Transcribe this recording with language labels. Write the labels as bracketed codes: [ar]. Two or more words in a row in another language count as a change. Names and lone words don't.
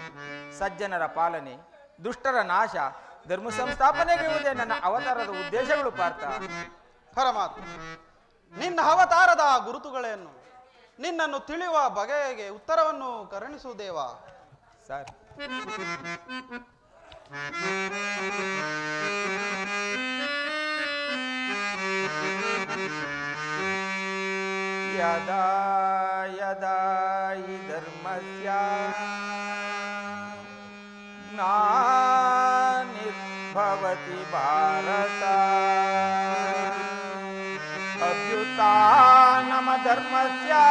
[kn] ಸಜ್ಜನರ ಪಾಲನೆ, ದುಷ್ಟರ ನಾಶ, ಧರ್ಮ ಸಂಸ್ಥಾಪನೆಗೆಯುವುದೇ ನನ್ನ ಅವತಾರದ ಉದ್ದೇಶಗಳು ಪಾರ್ಥ. ಪರಮಾತ್ಮ, ನಿನ್ನ ಅವತಾರದ ಗುರುತುಗಳೇನು? ನಿನ್ನನ್ನು ತಿಳಿಯುವ ಬಗೆಗೆ ಉತ್ತರವನ್ನು ಕರುಣಿಸುವುದೇವ. ಸರ್, [sa] ಯದಾ ಯದಾ ಹಿ ಧರ್ಮಸ್ಯ ಗ್ಲಾನಿರ್ಭವತಿ ಭಾರತ ಅಭ್ಯುತ್ಥಾನಮ ಧರ್ಮಸ್ಯ